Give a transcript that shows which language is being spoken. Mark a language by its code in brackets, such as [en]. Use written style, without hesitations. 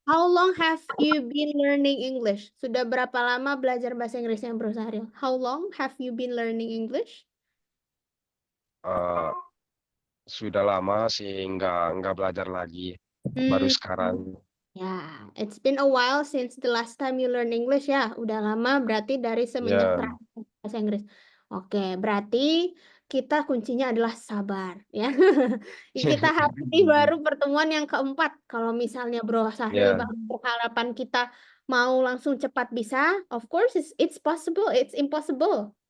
[en] How long have you been learning English? [id] Sudah berapa lama belajar bahasa Inggrisnya, Bro Sahril? [en] How long have you been learning English? [id] Sudah lama sih nggak belajar lagi. Baru sekarang. [en] Ya, it's been a while since the last time you learn English ya. [id] Udah lama berarti dari semenjak terakhir bahasa Inggris. Oke, berarti kita kuncinya adalah sabar ya. Kita hari ini baru pertemuan yang keempat. Kalau misalnya Bro Sahril berharapan kita mau langsung cepat bisa, [en] of course it's possible, it's impossible.